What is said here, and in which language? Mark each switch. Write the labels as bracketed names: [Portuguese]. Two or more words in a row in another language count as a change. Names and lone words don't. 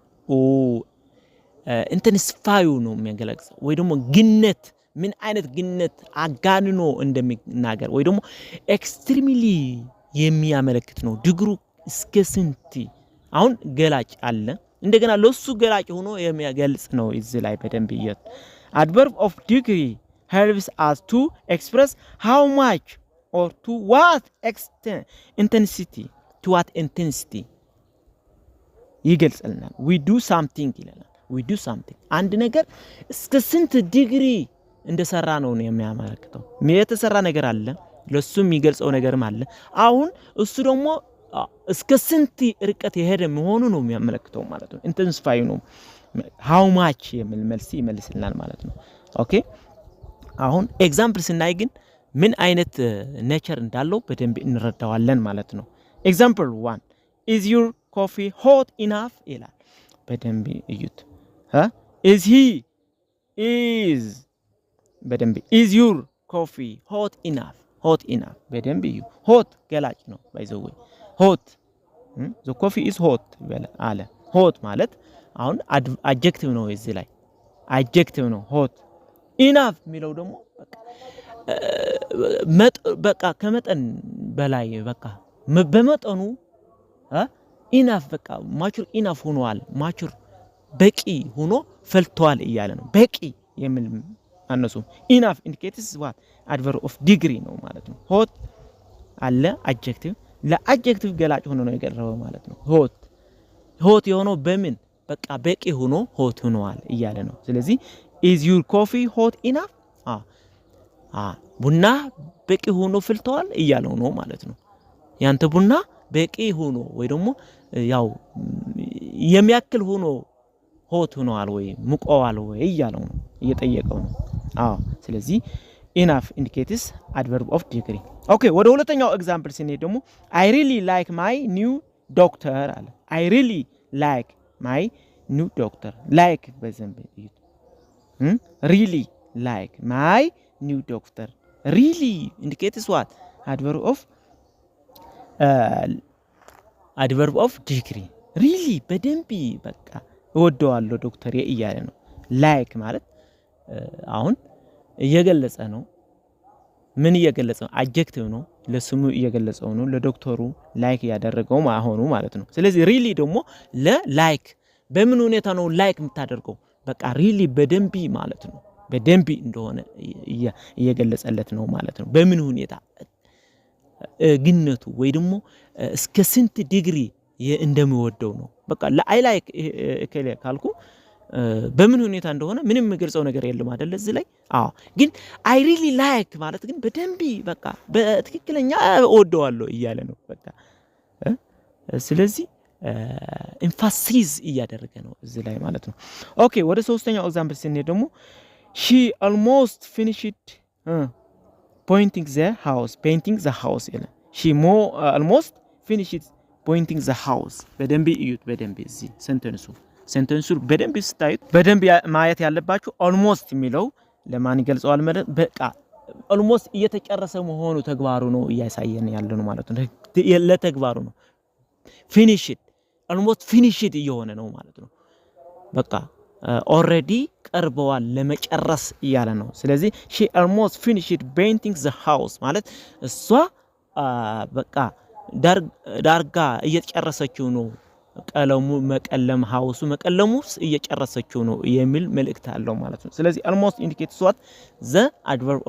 [Amharic] ኢንተንሲፋዩ ነው የሚያገለግለው ወይ ደግሞ ግነት ምን አይነት ግነት አጋንኖ እንደሚናገር ወይ ደግሞ ኤክስትሪምሊ የሚያመለክት ነው ዲግሩ እስከ ስንት አሁን ገላጭ አለ እንደገና ለሱ ገላጭ ሆኖ የሚያገልጽ ነው እዚህ ላይ በደንብ ይዩት [English] adverb of degree helps us to express how much or to what extent intensity to what intensity [Amharic] ይገልጽልናል [English] we do something [Amharic] ይላል [English] we do something [Amharic] አንድ ነገር እስከ ስንት ዲግሪ እንደሰራ ነው የሚያመለክተው የተሰራ ነገር አለ ለሱ የሚገልጸው ነገርም አለ አሁን እሱ ደግሞ እስከ ስንት ርቀት የሄደ መሆኑ ነው የሚያመለክተው ማለት ነው ኢንተንሲፋይ ነው [English] how much [Amharic] የሚል መልስ ይመልስልናል ማለት ነው ኦኬ አሁን ኤግዛምፕል ስናይ ግን ምን አይነት ኔቸር እንዳለው በደንብ እንረዳዋለን ማለት ነው ኤግዛምፕል 1 [English] is your coffee hot enough [Amharic] ይላል በደንብ እዩት is በደንብ [English] is your coffee hot enough [Amharic] በደንብ እዩ hot ገላጭ ነው [English] by the way hot the coffee is hot [Amharic] አለ hot ማለት አሁን adjective ነው እዚህ ላይ adjective ነው [English] hot enough [Amharic] የሚለው ደግሞ በቃ ከመጠን በላይ በቃ በመጠኑ enough በቃ [English] mature enough [Amharic] ሆኗል mature በቂ ሆኖ ፈልቷል እያለ ነው በቂ የሚል አነሱ [English] enough indicates what adverb of degree [Amharic] ነው ማለት ነው hot አለ adjective ለadjective ገላጭ ሆኖ ነው የቀረበው ማለት ነው hot የሆነው በምን በቃ በቂ ሆኖ hot ሆኗል እያለ ነው ስለዚህ [English] is your coffee hot enough [Amharic] ቡና በቂ ሆኖ ፈልቷል እያለው ነው ማለት ነው ያንተ ቡና በቂ ሆኖ ወይ ደግሞ ያው የሚያክል ሆኖ hot ሆኗል ወይ ሙቀዋል ወይ እያለው ነው እየጠየቀው ነው ስለዚህ [English] enough indicates adverb of degree okay [Amharic] ወደ ሁለተኛው ኤግዛምፕል ስንሄድ ደግሞ [English] I really like my new doctor [Amharic] አለ [English] I really like my new doctor [Amharic] like በዘንብ እዩት [English] really like my new doctor really indicates what adverb of degree really [Amharic] በደንብ በቃ እወደዋለሁ ዶክተር እያለ ነው like ማለት አሁን እየገለጸ ነው ምን እየገለጸ ነው adjective ነው ለስሙ እየገለጸው ነው ለዶክተሩ like ያደረገው ማሆኑ ማለት ነው ስለዚህ really ደግሞ ለላይክ በምን ሁኔታ ነው like የምታደርገው በቃ really በደንብ ማለት ነው በደንብ እንደሆነ እየገለጸለት ነው ማለት ነው በምን ሁኔታ ግነቱ ወይ ደግሞ እስከ ስንት ዲግሪ እንደሚወደው ነው በቃ [English] I like [Amharic] ካልኩ በምን ሁኔታ እንደሆነ ምንም የሚገልጸው ነገር የለም አይደል እዚህ ላይ ግን I [English] really like [Amharic] ማለት ግን በደንብ በቃ በትክክለኛ እወደዋለሁ እያለ ነው በቃ ስለዚህ ኤምፋሲዝ እያደረገ ነው እዚህ ላይ ማለት ነው ኦኬ ወደ ሶስተኛው ኤግዛምፕል ስንሄድ ደግሞ [English] she almost finished painting the house [Amharic] ይላል [English] she almost finished painting the house [Amharic] በደንብ እዩት በደንብ እዚህ ሴንተንሱ በደንብ ስታዩት በደንብ ማየት ያለባችሁ almost የሚለው ለማን ይገልጸዋል ማለት በቃ almost እየተጨረሰ መሆኑ ተግባሩ ነው እያሳየን ያለው ነው ማለት ነው ለተግባሩ ነው [English] almost finished [Amharic] እየሆነ ነው ማለት ነው በቃ ኦልሬዲ ቀርበዋል ለመጨረስ እያለ ነው። ስለዚህ [English] she almost finished painting the house [Amharic] ማለት እሷ በቃ ዳርጋ እየጨረሰችው ነው ቀለሙ መቀለም ሃውሱ መቀለሙስ እየጨረሰችው ነው የሚል መልእክት አለው ማለት ነው። ስለዚህ [English] almost indicates what the adverb